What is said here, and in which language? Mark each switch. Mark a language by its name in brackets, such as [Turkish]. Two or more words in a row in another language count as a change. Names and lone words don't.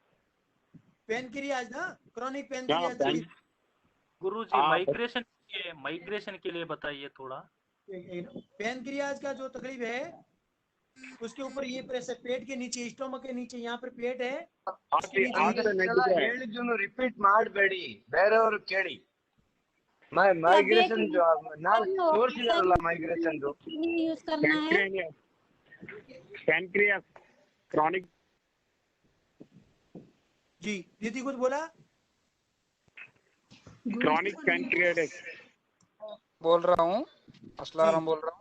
[English] पैनक्रियाज ना, chronic pancreas. [Hindi] गुरुजी माइग्रेशन के लिए बताइए थोड़ा। पैनक्रियाज का जो तकलीफ है, उसके ऊपर ये प्रेशर, पेट के नीचे, स्टोमक के नीचे, यहाँ पर पेट है, उसके [Kannada] ಹೇಳಿದ್ದನ್ನು ರಿಪೀಟ್ ಮಾಡಬೇಡಿ, ಬೇರೆಯವರು ಕೇಳಿ. ಮೈಗ್ರೇಷನ್ ನಾನು ತೋರಿಸಿದಾರಲ್ಲ ಮೈಗ್ರೇಷನ್ [Hindi] यूज करना है. [English] pancreas chronic. [Hindi] जी दीदी कुछ बोला. [English] chronic pancreatitis [Hindi] बोल रहा हूँ, असलाराम बोल रहा हूँ.